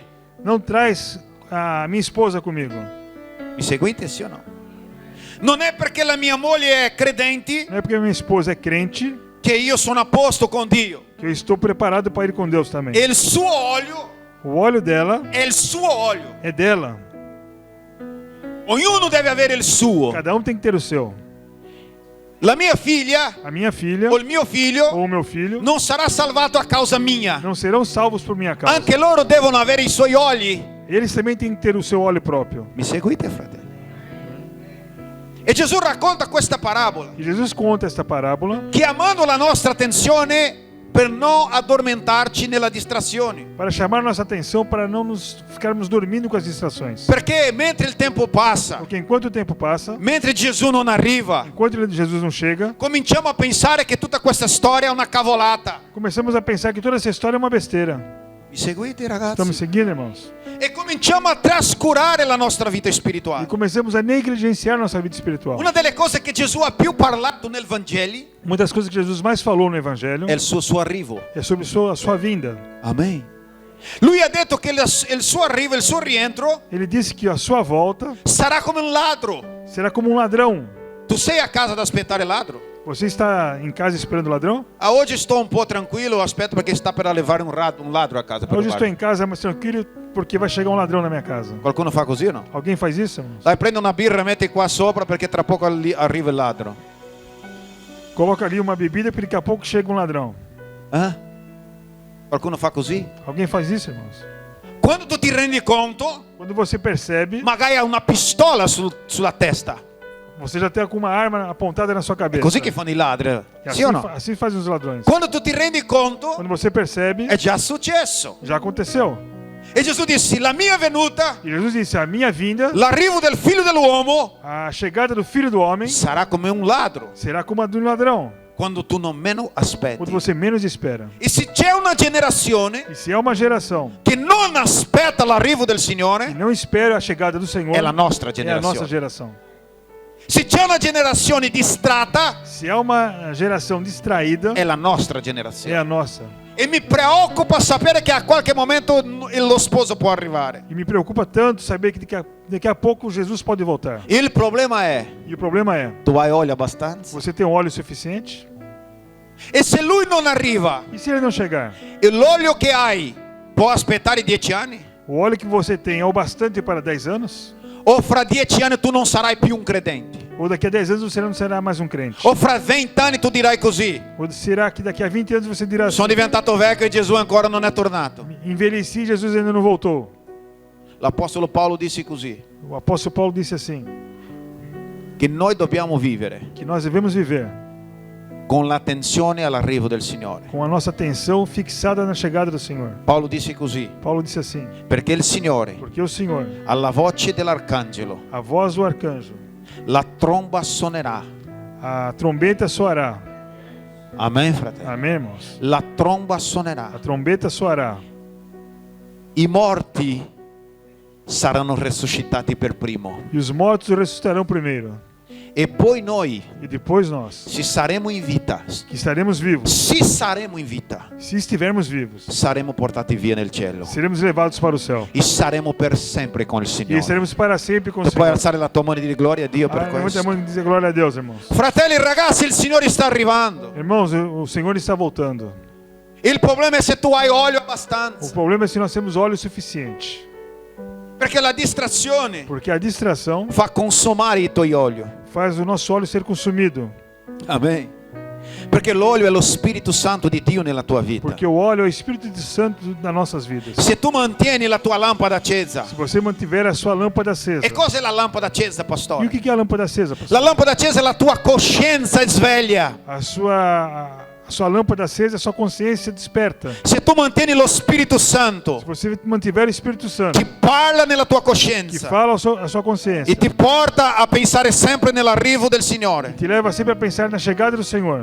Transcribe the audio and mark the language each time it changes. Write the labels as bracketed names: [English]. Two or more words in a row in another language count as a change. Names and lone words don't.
[Portuguese] não traz a minha esposa comigo. [Italian] Mi seguite, sì o no? Non è perché la mia moglie è credente [Portuguese] Não é porque minha esposa é crente [Italian] che io sono a posto con Dio. [Portuguese] que eu estou preparado para ir com Deus também. [Italian] E il suo olio [Portuguese] O óleo dela [Italian] è il suo olio. [Portuguese] é dela. [Italian] Ognuno deve avere il suo. [Portuguese] Cada um tem que ter o seu. [Italian] La mia figlia [Portuguese] A minha filha [Italian] o il mio figlio [Portuguese] ou o meu filho [Italian] non sarà salvato a causa mia. [Portuguese] não serão salvos por minha causa. [Italian] Anche loro devono avere i suoi oli. [Portuguese] Eles também têm que ter o seu óleo próprio. [Italian] Mi seguite, fratelli? E Gesù racconta questa parabola [Portuguese] E Jesus conta esta parábola [Italian] chiamando la nostra attenzione per non addormentarci nella distrazione. [Portuguese] para chamar nossa atenção para não nos ficarmos dormindo com as distrações. [Italian] Perché mentre il tempo passa, [Portuguese] Porque enquanto o tempo passa, [Italian] mentre Gesù non arriva, [Portuguese] enquanto Jesus não chega, [Italian] cominciamo a pensare che tutta questa storia è una cavolata. [Portuguese] começamos a pensar que toda essa história é uma besteira. [Italian] Mi seguite, [Portuguese] Estão me [Italian] ragazzi? [Portuguese] seguindo, irmãos? [Italian] E cominciamo a trascurare la nostra vita [Portuguese] E [Italian] spirituale. [Portuguese] começamos a negligenciar nossa vida espiritual. [Italian] Una delle cose che Gesù ha più parlato nel Vangelo [Portuguese] Uma das coisas que Jesus mais falou no Evangelho [Italian] è il suo arrivo. [Portuguese] é sobre a sua vinda. [Italian] Amen. Lui ha detto che il suo arrivo, il suo rientro [Portuguese] Ele disse que a sua volta [Italian] sarà come un ladro. [Portuguese] será como um ladrão. [Italian] Tu sei a casa ad aspettare il ladro? [Portuguese] Você está em casa esperando o ladrão? [Italian] Ah, oggi sto un po' tranquillo, aspetto perché sta per arrivare un ladro a casa. per [Portuguese] Hoje eu estou [Italian] rubare. [Portuguese] em casa mais tranquilo porque vai chegar um ladrão na minha casa. [Italian] Qualcuno fa così o no? [Portuguese] Alguém faz isso, irmãos? [Italian] Dai, prendi una birra e metti qua sopra perché tra poco arriva il ladro. [Portuguese] Coloca ali uma bebida porque daqui a pouco chega um ladrão. [Italian] Eh? Qualcuno fa così? [Portuguese] Alguém faz isso, irmãos? [Italian] Quando tu ti rendi conto, [Portuguese] Quando você percebe, [Italian] magari hai una pistola sulla testa. [Portuguese] você já está com uma arma apontada na sua [Italian] È [Portuguese] cabeça. [Italian] così che fanno i ladri, [Portuguese] E [Italian] sì o no? [Portuguese] assim fazem os ladrões. [Italian] Quando tu ti rendi conto, [Portuguese] Quando você percebe, [Italian] è già successo. [Portuguese] já aconteceu. [Italian] E Gesù disse: la mia venuta, [Portuguese] E Jesus disse: a minha vinda, [Italian] l'arrivo del figlio dell'uomo [Portuguese] a chegada do Filho do Homem, [Italian] sarà come un ladro, [Portuguese] será como a de um ladrão, [Italian] quando tu non meno [Portuguese] quando [Italian] aspetti. [Portuguese] você menos espera. [Italian] E se c'è una generazione [Portuguese] E se é uma geração [Italian] che non aspetta l'arrivo del [Portuguese] que [Italian] Signore, [Portuguese] não espera a chegada do Senhor, [Italian] è la nostra [Portuguese] é a nossa [Italian] generazione. [Portuguese] geração. [Italian] Se c'è una generazione distratta, [Portuguese] Se Se há uma geração distraída, [Italian] è la nostra [Portuguese] é [Italian] generazione. [Portuguese] a nossa. [Italian] E mi preoccupa sapere che a qualche momento lo sposo può arrivare. [Portuguese] E me preocupa tanto saber que daqui a pouco Jesus pode voltar. [Italian] Il problema è, [Portuguese] E o problema é, [Italian] tu hai olio abbastanza? [Portuguese] você tem óleo suficiente? [Italian] E se lui non arriva, [Portuguese] E se ele não chegar? [Italian] e l'olio che hai può aspettare 10 anni? [Portuguese] O óleo que você tem é o bastante para 10 anos? [Italian] O fra 10 anni tu non sarai più un credente? [Portuguese] Ou daqui a 10 anos você não será mais um crente? [Italian] O fra 20 anni tu dirai così: [Portuguese] Ou será que daqui a 20 anos você dirá assim, [Italian] sono diventato vecchio e Gesù ancora non è tornato? [Portuguese] envelheci, Jesus ainda não voltou? [Italian] L'Apostolo Paolo disse così, [Portuguese] O apóstolo Paulo disse assim, [Italian] che noi dobbiamo vivere [Portuguese] que nós devemos viver [Italian] con l'attenzione all'arrivo del Signore. [Portuguese] com a nossa atenção fixada na chegada do Senhor. [Italian] Paolo disse così, [Portuguese] Paulo disse assim, [Italian] perché il Signore, [Portuguese] porque o Senhor, [Italian] alla voce dell'arcangelo, [Portuguese] a voz do arcanjo, [Italian] la tromba suonerà. [Portuguese] a trombeta soará. [Italian] Amen, fratello. [Portuguese] Amém, irmãos? [Italian] La tromba [Portuguese] A [Italian] suonerà. [Portuguese] trombeta soará. [Italian] I morti saranno resuscitati per primo. [Portuguese] E os mortos ressuscitarão primeiro. [Italian] E poi noi, [Portuguese] E depois nós, [Italian] se saremo in vita, [Portuguese] que estaremos vivos. [Italian] se saremo in vita, [Portuguese] Se estivermos vivos, [Italian] saremo portati via nel cielo. [Portuguese] seremos levados para o céu. [Italian] E saremo per sempre con il [Portuguese] E [Italian] Signore. [Portuguese] estaremos para sempre com o [Italian] Tu puoi [Portuguese] Senhor. [Italian] alzare la tua mano e dire gloria a Dio per [Portuguese] Levante a [Italian] questo. [Portuguese] mão e dizer glória a Deus, irmãos. [Italian] Fratelli e ragazzi, il Signore sta arrivando. [Portuguese] Irmãos, o Senhor está voltando. [Italian] Il problema è se tu hai olio [Portuguese] O [Italian] abbastanza. [Portuguese] problema é se nós temos óleo suficiente. [Italian] Perché la distrazione [Portuguese] Porque a distração [Italian] fa consumare i tuoi olio. [Portuguese] faz o nosso óleo ser consumido. [Italian] Amen. Perché l'olio è lo Spirito Santo di Dio nella tua vita. [Portuguese] Porque o óleo é o Espírito Santo nas nossas vidas. [Italian] Se tu mantieni la tua lampada accesa. [Portuguese] Se você mantiver a sua lâmpada acesa. [Italian] E cos'è la lampada accesa, [Portuguese] E o [Italian] pastore? [Portuguese] que é a lâmpada acesa, [Italian] La [Portuguese] pastor? [Italian] lampada accesa è la tua coscienza sveglia. [Portuguese] A sua lâmpada acesa é a sua consciência desperta. [Italian] Se tu mantieni lo Spirito Santo [Portuguese] Se você mantiver o Espírito Santo [Italian] che parla nella tua [Portuguese] que [Italian] coscienza [Portuguese] fala a sua consciência [Italian] e ti porta a pensare sempre nell'arrivo del Signore, [Portuguese] te leva sempre a pensar na chegada do Senhor.